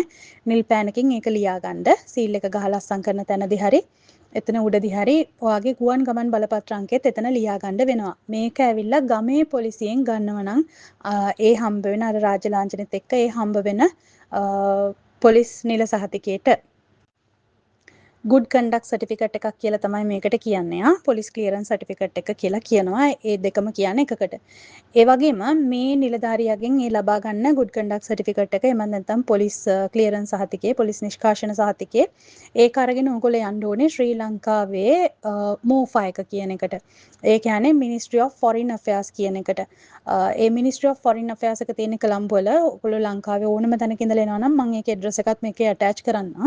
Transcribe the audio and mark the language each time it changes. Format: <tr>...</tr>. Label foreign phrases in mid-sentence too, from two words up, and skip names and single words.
<si>නිල් පෑනකින් ඒක ලියාගන්න. සීල් එක ගහලා අස්සම් කරන තැනදී හරි එතන උඩදී හරි ඔයාගේ ගුවන් ගමන් බලපත්‍ර අංකෙත් එතන ලියාගන්න වෙනවා. මේක ඇවිල්ලා ගමේ පොලිසියෙන් ගන්නව නම් ඒ හම්බ වෙන අර රාජ්‍ය ලාංඡනෙත් එක්ක ඒ හම්බ වෙන පොලිස් නිල සහතිකයට</si> <en>good conduct certificate</en> <si>එකක් කියලා තමයි මේකට කියන්නේ.</si> <en>police clearance certificate</en> <si>එක කියලා කියනවා. ඒ දෙකම කියන්නේ එකකට. ඒ වගේම මේ නිලධාරියාගෙන් ඒ ලබා ගන්න</si> <en>good conduct certificate</en> <si>එක එමන් නැත්නම්</si> <en>police clearance</en> <si>සහතිකය, police නිෂ්කාශන සහතිකය ඒක අරගෙන ඕගොල්ලෝ යන්න ඕනේ ශ්‍රී ලංකාවේ MOFA එක කියන එකට. ඒ කියන්නේ Ministry of Foreign Affairs කියන එකට. ඒ Ministry of Foreign Affairs එක තියෙන කොළඹ වල ඔයගොල්ලෝ ලංකාවේ ඕනම තැනක ඉඳලා එනවා නම් මම ඒකේ address එකත් මේකේ attach කරන්නම්.</si>